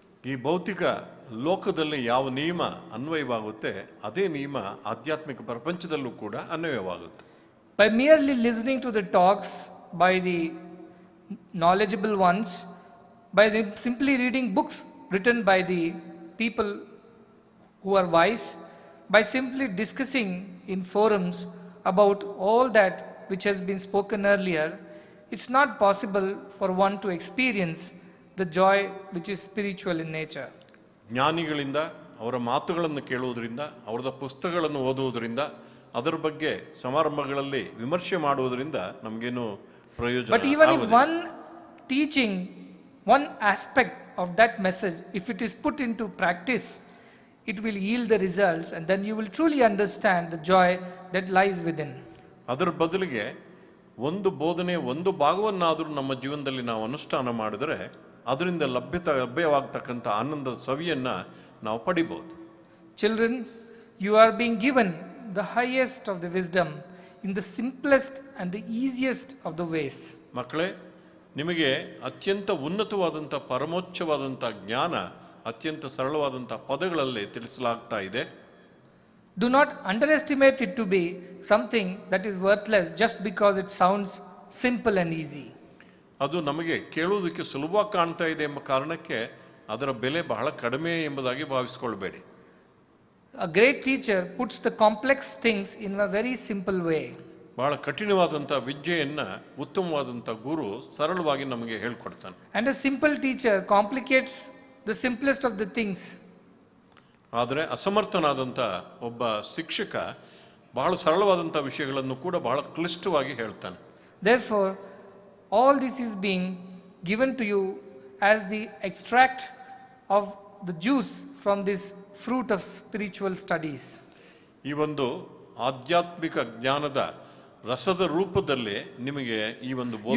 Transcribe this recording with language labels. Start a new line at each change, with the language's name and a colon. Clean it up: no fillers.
Kannada: ಈ ಭೌತಿಕ ಲೋಕದಲ್ಲಿ ಯಾವ ನಿಯಮ ಅನ್ವಯವಾಗುತ್ತೆ ಅದೇ ನಿಯಮ ಆಧ್ಯಾತ್ಮಿಕ ಪ್ರಪಂಚದಲ್ಲೂ ಕೂಡ ಅನ್ವಯವಾಗುತ್ತೆ.
English: By merely listening to the talks by the knowledgeable ones, by simply reading books written by the people who are wise, by simply discussing in forums about all that which has been spoken earlier, it's not possible for one to experience the joy which is spiritual in nature.
Kannada: ಜ್ಞಾನಿಗಳಿಂದ ಅವರ ಮಾತುಗಳನ್ನು ಕೇಳುವುದರಿಂದ ಅವರ ಪುಸ್ತಕಗಳನ್ನು ಓದುವುದರಿಂದ ಅದರ ಬಗ್ಗೆ ಸಮಾರಂಭಗಳಲ್ಲಿ ವಿಮರ್ಶೆ ಮಾಡುವುದರಿಂದ ನಮಗೇನು ಪ್ರಯೋಜನ.
English: But even if one teaching, one aspect of that message, if it is put into practice, it will yield the results and then you will truly understand the joy that lies within.
Kannada: ಅದರ ಬದಲಿಗೆ ಒಂದು ಬೋಧನೆ ಒಂದು ಭಾಗವನ್ನಾದರೂ ನಮ್ಮ ಜೀವನದಲ್ಲಿ ನಾವು ಅನುಷ್ಠಾನ ಮಾಡಿದರೆ ಅದರಿಂದ ಲಭ್ಯವಾಗತಕ್ಕಂಥ ಆನಂದದ ಸವಿಯನ್ನು ನಾವು ಪಡಿಬಹುದು.
English: Children, you are being given the highest of the wisdom in the simplest and the easiest of the ways.
Kannada: ಮಕ್ಕಳೇ, ನಿಮಗೆ ಅತ್ಯಂತ ಉನ್ನತವಾದಂಥ ಪರಮೋಚ್ಚವಾದಂಥ ಜ್ಞಾನ ಅತ್ಯಂತ ಸರಳವಾದಂಥ ಪದಗಳಲ್ಲಿ ತಿಳಿಸಲಾಗ್ತಾ ಇದೆ.
English: Do not underestimate it to be something that is worthless just because it sounds simple and easy.
Kannada: ಅದು ನಮಗೆ ಕೇಳುವುದಕ್ಕೆ ಸುಲಭವಾಗಿ ಕಾಣ್ತಾ ಇದೆ ಎಂಬ ಕಾರಣಕ್ಕೆ ಅದರ ಬೆಲೆ ಬಹಳ ಕಡಿಮೆ ಎಂಬುದಾಗಿ ಭಾವಿಸಿಕೊಳ್ಳಬೇಡಿ.
English: A great teacher puts the complex things in a very simple way.
Kannada: ಬಹಳ ಕಠಿಣವಾದಂಥ ವಿದ್ಯೆಯನ್ನು ಉತ್ತಮವಾದಂಥ ಗುರು ಸರಳವಾಗಿ ನಮಗೆ ಹೇಳ್ಕೊಡ್ತಾನೆ.
English: And a simple teacher complicates the simplest of the things.
Kannada: ಆದರೆ ಅಸಮರ್ಥನಾದಂಥ ಒಬ್ಬ ಶಿಕ್ಷಕ ಬಹಳ ಸರಳವಾದಂಥ ವಿಷಯಗಳನ್ನು ಕೂಡ ಬಹಳ ಕ್ಲಿಷ್ಟವಾಗಿ ಹೇಳ್ತಾನೆ.
English: Therefore, all this is being given to you as the extract of the juice from this fruit of spiritual studies.
Kannada: ಈ ಒಂದು ಆಧ್ಯಾತ್ಮಿಕ ಜ್ಞಾನದ ರಸದ ರೂಪದಲ್ಲಿ ನಿಮಗೆ ಈ ಒಂದು ಬೋಧನೆ